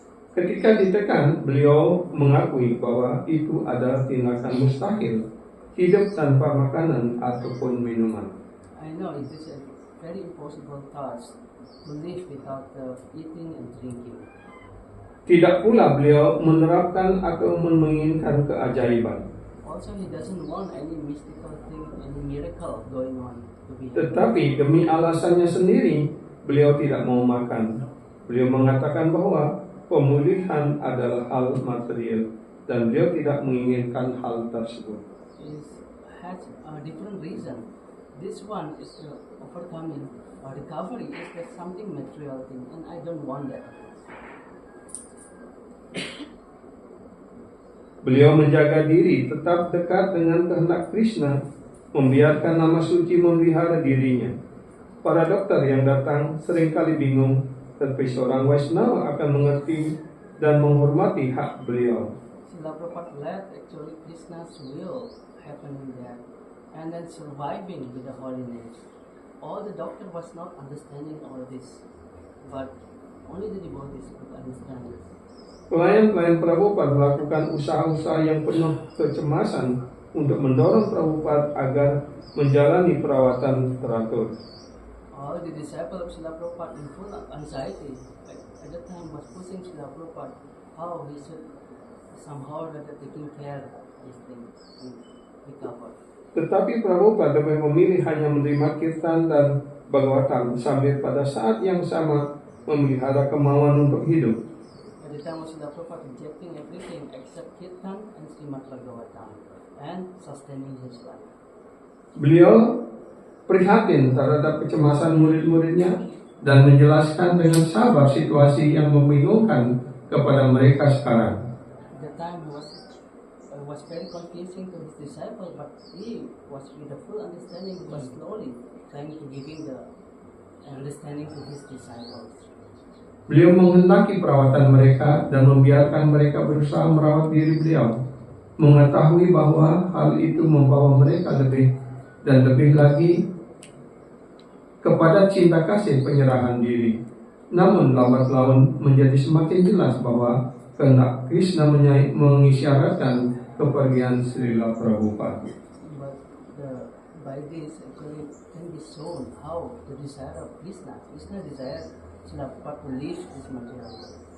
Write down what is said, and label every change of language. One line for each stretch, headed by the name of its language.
Indonesian: Ketika ditekan, beliau mengakui bahwa itu adalah tindakan mustahil, hidup tanpa makanan ataupun minuman.
English: I know it is a very impossible task to live without eating and drinking.
Indonesian: Tidak pula beliau menerapkan atau menginginkan keajaiban.
English: Also, he doesn't want any mystical thing, any miracle going on to be.
Indonesian: Tetapi demi alasannya sendiri, beliau tidak mau makan. Beliau mengatakan bahwa pemulihan adalah hal material dan beliau tidak menginginkan hal tersebut.
English: It has a different reason. This one is overcoming or recovery is that something material thing, and I don't want that.
Indonesian: Beliau menjaga diri tetap dekat dengan kehendak Krishna, membiarkan nama suci memelihara dirinya. Para dokter yang datang seringkali bingung, tetapi seorang Vaishnava akan mengerti dan menghormati hak beliau.
English: Srila Prabhupada let actually Krishna's will happening there, and then surviving with the holiness. All the doctor was not understanding all this, but only the devotees could understand it.
Indonesian: Pelayan-pelayan Prabhupada melakukan usaha-usaha yang penuh kecemasan untuk mendorong Prabhupada agar menjalani perawatan teratur.
English: All the disciples of Srila Prabhupada in full anxiety at that time was pushing Srila Prabhupada how he should somehow that taking care of these things and recover.
Indonesian: Tetapi Prabhupada lebih memilih hanya menerima kirtan dan Bhagavatam sambil pada saat yang sama memelihara kemauan untuk hidup.
English: At the time of Srila Prabhupada rejecting everything except Kirtan and Srimad Bhagavatam and sustaining his life.
Indonesian: Beliau prihatin terhadap kecemasan murid-muridnya dan menjelaskan dengan sabar situasi yang membingungkan kepada mereka sekarang.
English: At the time was very confusing to his disciple, but he was with the full understanding, he was slowly trying to giving the understanding to his disciples.
Indonesian: Beliau menghendaki perawatan mereka dan membiarkan mereka berusaha merawat diri beliau, mengetahui bahwa hal itu membawa mereka lebih dan lebih lagi kepada cinta kasih penyerahan diri. Namun lambat laun menjadi semakin jelas bahwa kehendak Krishna mengisyaratkan kepergian Srila Prabhupada.
English: But by this actually can be shown how the desire of Krishna desire Srila Prabhupada to leave this material world.